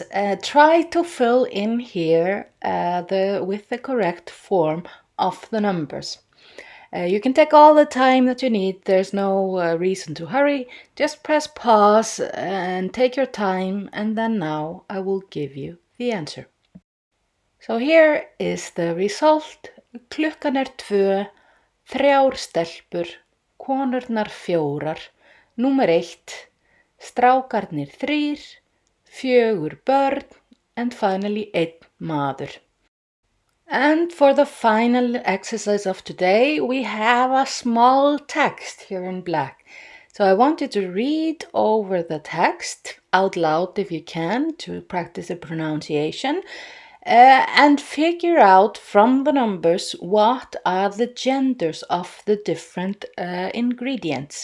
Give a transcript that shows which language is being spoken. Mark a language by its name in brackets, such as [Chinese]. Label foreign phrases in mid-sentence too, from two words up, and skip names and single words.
[English] Try to fill in here with the correct form of the numbers. You can take all the time that you need. There's no reason to hurry. Just press pause and take your time, and then now I will give you the answer. So here is the result. [Icelandic] Klukkan 2, 3 stelpur, konurnar 4, númer 1, strákarnir 3, 4 börn, [English] and finally 1 maður. And for the final exercise of today, we have a small text here in black. So I want you to read over the text out loud if you can to practice the pronunciation and figure out from the numbers what are the genders of the different ingredients.